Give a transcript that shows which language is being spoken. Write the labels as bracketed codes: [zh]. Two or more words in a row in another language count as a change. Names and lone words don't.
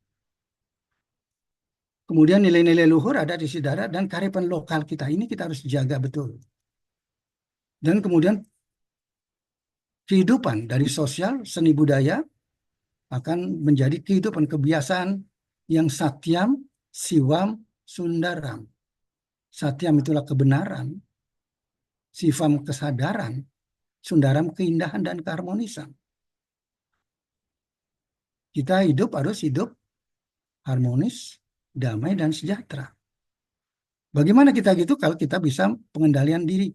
[id] Kemudian nilai-nilai luhur ada di saudara dan kearifan lokal kita ini kita harus jaga betul. Dan kemudian kehidupan dari sosial, seni budaya akan menjadi kehidupan kebiasaan yang [sa] सत्यं शिवं सुन्दरम्. [id] Satyam itulah kebenaran, sivam kesadaran, sundaram keindahan dan keharmonisan. Kita harus hidup harmonis, damai, dan sejahtera. Bagaimana kita gitu kalau kita bisa pengendalian diri?